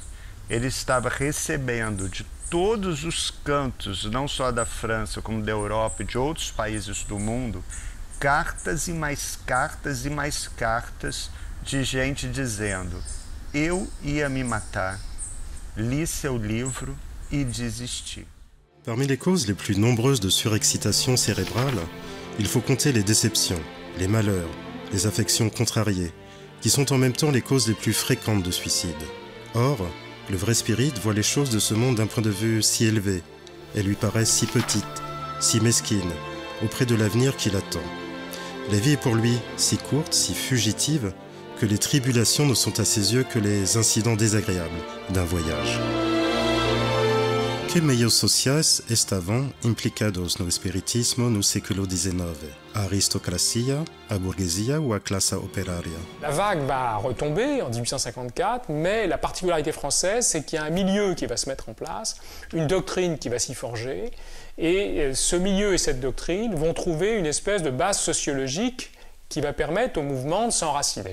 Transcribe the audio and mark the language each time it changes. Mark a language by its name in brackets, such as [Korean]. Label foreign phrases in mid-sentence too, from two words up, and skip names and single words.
[Portuguese] Ele estava recebendo de todos os cantos, não só da França, como da Europa e de outros países do mundo, cartas e mais cartas e mais cartas de gente dizendo: eu ia me matar, li seu livro e desisti. [French] Parmi les causes les plus nombreuses de surexcitation cérébrale, il faut compter les déceptions, les malheurs, les affections contrariées, qui sont en même temps les causes les plus fréquentes de suicide. Or, le vrai spirit voit les choses de ce monde d'un point de vue si élevé. Elles lui paraissent si petites, si mesquines, auprès de l'avenir qui l'attend. La vie est pour lui si courte, si fugitive, que les tribulations ne sont à ses yeux que les incidents désagréables d'un voyage. [Portuguese] Que meios sociais estavam implicados no espiritismo no século XIX? A aristocracia, a burguesia ou a classe opéraria? [French] La vague va retomber en 1854, mais la particularité française, c'est qu'il y a un milieu qui va se mettre en place, une doctrine qui va s'y forger, et ce milieu et cette doctrine vont trouver une espèce de base sociologique qui va permettre au mouvement de s'enraciner.